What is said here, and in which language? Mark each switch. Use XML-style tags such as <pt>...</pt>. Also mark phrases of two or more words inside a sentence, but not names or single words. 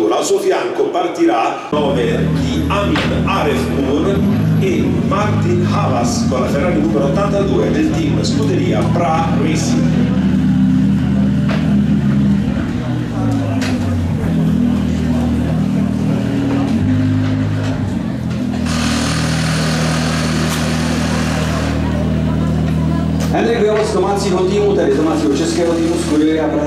<it>Al suo fianco partirà 9 di Amin Arefpur e Martin Havas con la Ferrari numero 82 del team Scuderia Pra Racing.</it> <cs>Henrik vyjel z domácího týmu, tedy z domácího českého týmu Scuderia Praha</cs>